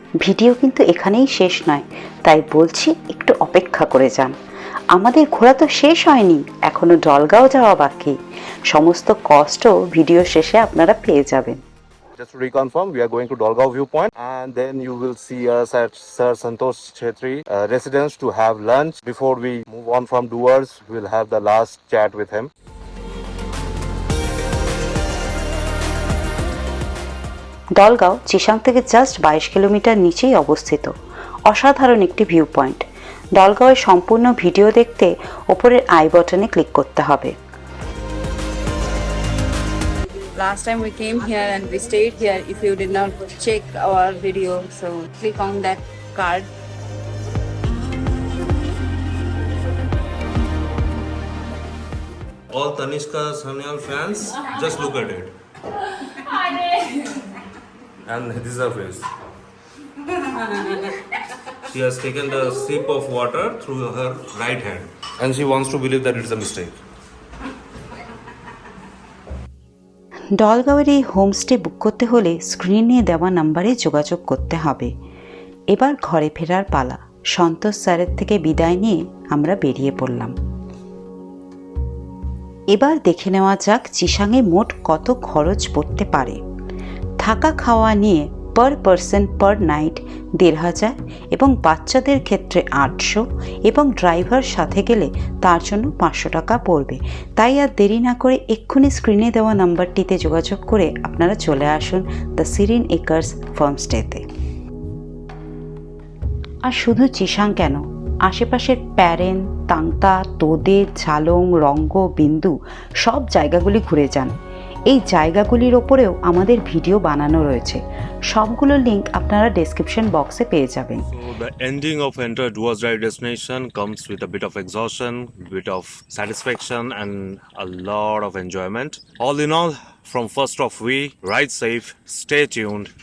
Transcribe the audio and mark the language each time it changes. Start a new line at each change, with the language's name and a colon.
Bangla: Video কিন্তু এখানেই শেষ নয়, তাই বলছি একটু অপেক্ষা করে যান। আমাদের ঘোরা তো শেষ হয়নি, এখনো ডলগাঁও যাওয়া বাকি। সমস্ত কষ্ট ভিডিও শেষে আপনারা পেয়ে যাবেন।
English: Just to reconfirm, we are going to Dolgao viewpoint and then you will see us at Sir Santosh Chhetri residence to have lunch. Before we move on from Dooars, we'll have the last chat with him.
Bangla: ডলগাঁও চিসাং থেকে just 22 kilometre নিচেই অবস্থিত। অসাধারণ একটি view point. ডলগাঁওয়ের সম্পূর্ণ video দেখতে ওপরের I বাটনে click করতে হবে।
English: Last time we came here and we stayed here. If you did not check our video, so click on that card. All Tanishka Sanyal fans, just look at it. And this is her face. She has taken the sip of water through her right hand and she wants to believe that it is a mistake.
Bangla: ডলগাঁওয়ের এই homestay বুক করতে হলে স্ক্রিনে দেওয়া নাম্বারে যোগাযোগ করতে হবে। এবার ঘরে ফেরার পালা। সন্তোষ স্যারের থেকে বিদায় নিয়ে আমরা বেরিয়ে পড়লাম। এবার দেখে নেওয়া যাক চিসাংয়ে মোট কত খরচ পড়তে পারে। থাকা খাওয়া নিয়ে পার পারসন পার নাইট ১,৫০০ এবং বাচ্চাদের ক্ষেত্রে ৮০০ এবং ড্রাইভার সাথে গেলে তার জন্য ৫০০ টাকা পড়বে। তাই আর দেরি না করে এক্ষুনি স্ক্রিনে দেওয়া নাম্বারটিতে যোগাযোগ করে আপনারা চলে আসুন দ্য সিরিন একর্স ফার্মস্টেতে। আর শুধু চিসাং কেন, আশেপাশের প্যারেন, তাংতা, তোদে, ঝালং, রঙ্গ, বিন্দু সব জায়গাগুলি ঘুরে যান। এই জায়গাগুলির ওপরেও আমাদের ভিডিও বানানো রয়েছে, সবগুলোর লিঙ্ক আপনারা ডেসক্রিপশন বক্সে পেয়ে যাবেন।
English: So the ending of entire Dooars drive destination comes with a bit of exhaustion, bit of satisfaction and a lot of enjoyment. All in all, from first of we, ride safe, stay tuned.